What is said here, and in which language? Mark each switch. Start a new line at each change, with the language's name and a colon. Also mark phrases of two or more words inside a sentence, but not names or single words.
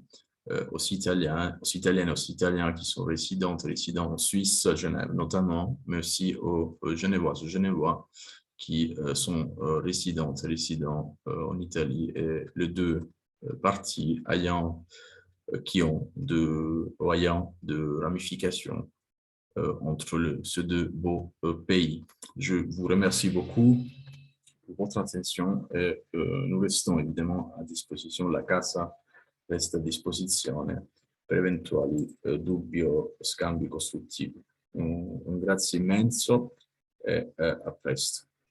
French: aux Italiennes, aux Italiens qui sont résidents en Suisse, à Genève notamment, mais aussi aux Genevoises, aux Genevois qui sont résidents en Italie, et les deux parties ayant de ramifications entre ces deux beaux pays. Je vous remercie beaucoup pour votre attention et nous restons évidemment à disposition.
Italian: La Casa resta a disposizione per eventuali dubbi o scambi costruttivi. Un grazie immenso e a presto.